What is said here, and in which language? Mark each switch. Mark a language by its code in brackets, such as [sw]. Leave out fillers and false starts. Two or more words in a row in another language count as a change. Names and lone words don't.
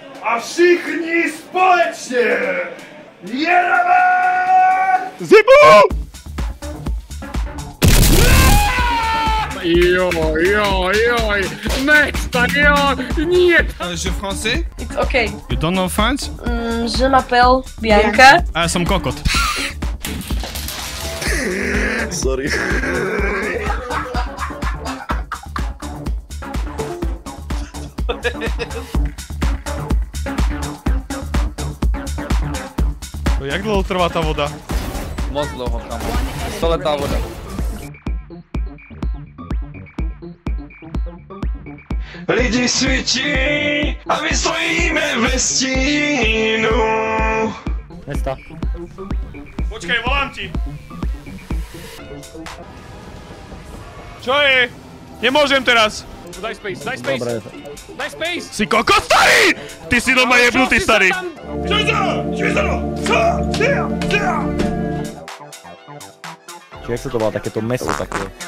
[cs] A všichni společně! Jedeme! [sk] Zibu! Joj, next, nie! [fr] Je français? [en] It's okay. You don't know French? [fr] Je m'appelle Bianca. [sk] A ja som kokot. Sorry. [cs] Jak dlouho trvá tá voda? Moc dlouho, kamo. Stoletá voda. Lidi svičí a my stojíme ve stínu. Nesta. [sk] Počkaj, volám ti. Čo je? Nemôžem teraz. Daj space, daj space. Dobre. Daj space. Si kokot starý! Ty si doma jebnutý starý. Či jak sa to volá, takéto meso také?